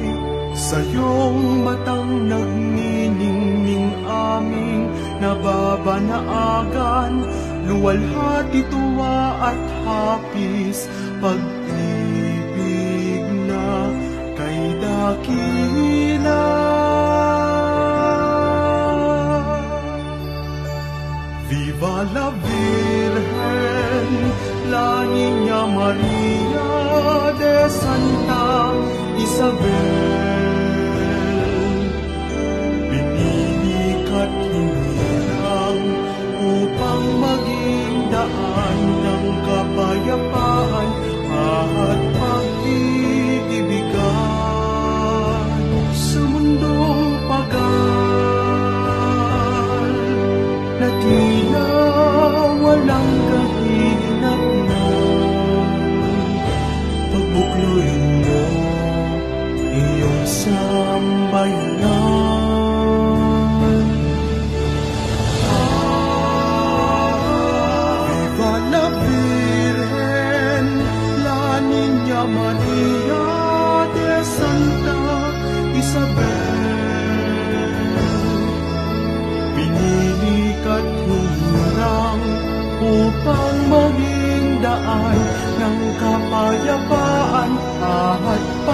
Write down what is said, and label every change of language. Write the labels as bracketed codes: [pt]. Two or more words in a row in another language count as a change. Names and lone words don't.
[tl] Sa iyong matang nagniningning aming nababanaagan, luwalhati tuwa at hapis, pag-ibig na kay dakila. [es] Viva la Virgen, la Niña María de Santa Isabel. [tl] Pinili ka't hinirang upang maging daan ng kapayapaan at pag-iibigan sa mundong pagal na tila walang kahinatnan. Pagbukloyin mo iyong sambayanan. [es] Viva la Virgen, la Niña María de Santa Isabel. [tl] Pinili ka't hinirang upang maging daan ng kapayapaan at